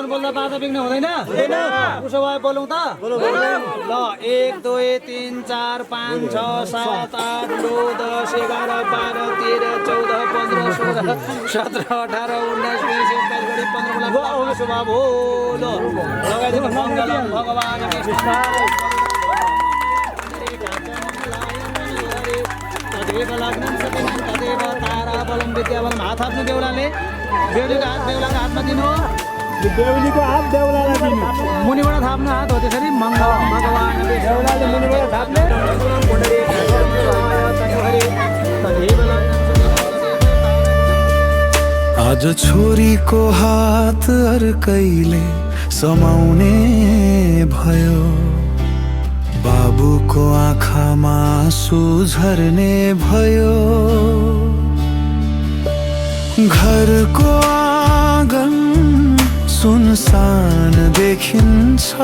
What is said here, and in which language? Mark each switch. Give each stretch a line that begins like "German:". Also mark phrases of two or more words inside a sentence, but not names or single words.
Nepali: बोल्दा बाधा विघ्न हुँदैन उसो भए बोलौँ त ल 1 2 3 4 5 6 7 8 9 10 11 12 13 14 15 16 17 18 19 20 21 गाडी 15 बल्लाको शुभ हो ल लगाइदिनु
Sanskrit: मङ्गलम भगवान कृष्ण तदेव लग्नं सतिनं तदेव तारा बलं विद्याबलं
Nepali: हात थाप्नु बेहुलाले बेहुलीको हात बेहुलाको हातमा दिनु बेहुलीको हात बेहुलालाई दिनु मुनिबाट थाप्नु हात हो त्यसरी
Sanskrit: मङ्गलम भगवान
Nepali: बेहुलाले मुनिबाट थाप्ने आज छोरीको हात अर्कैले समाउने भयो बाबुको आँखामा आँसु झर्ने भयो घरको आँगन सुनसान देखिन्छ